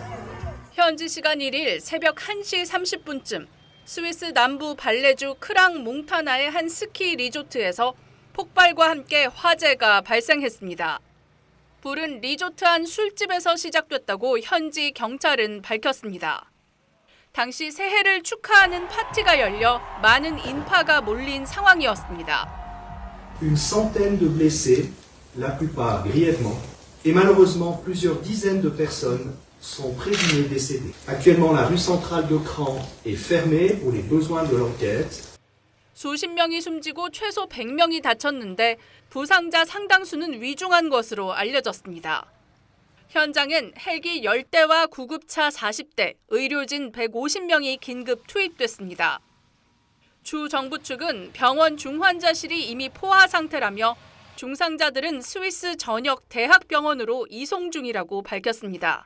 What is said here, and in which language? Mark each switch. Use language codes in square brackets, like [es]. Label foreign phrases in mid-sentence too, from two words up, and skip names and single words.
[ko] 현지 시간 1일 새벽 1시 30분쯤 스위스 남부 발레주 크랑 몽타나의 한 스키 리조트에서 폭발과 함께 화재가 발생했습니다. 불은 리조트 안 술집에서 시작됐다고 현지 경찰은 밝혔습니다. 당시 새해를 축하하는 파티가 열려 많은 인파가 몰린 상황이었습니다. [fr] Une centaine de blessés, la plupart grièvement, et malheureusement plusieurs dizaines de personnes sont présumées décédées. Actuellement, la rue centrale de Cran est fermée pour les besoins de l'enquête. [ko] 수십 명이 숨지고 최소 100명이 다쳤는데 부상자 상당수는 위중한 것으로 알려졌습니다. 현장엔 헬기 10대와 구급차 40대, 의료진 150명이 긴급 투입됐습니다. 주 정부 측은 병원 중환자실이 이미 포화 상태라며 중상자들은 스위스 전역 대학병원으로 이송 중이라고 밝혔습니다.